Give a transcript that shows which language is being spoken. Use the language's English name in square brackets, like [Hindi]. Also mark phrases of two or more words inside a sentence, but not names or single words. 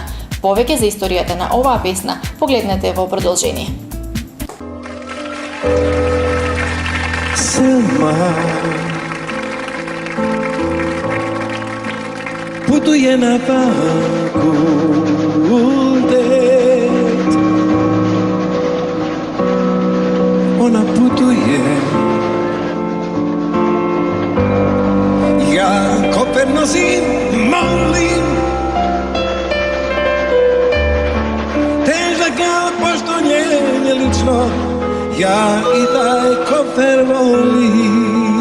[Macedonian] Повеќе за историјата на оваа песна погледнете во продолжение. Селма путуе на факултет, [Bosnian] ona putuje, ja koper nosim, molim, težak kao pošto nje lično, ja i taj koper volim.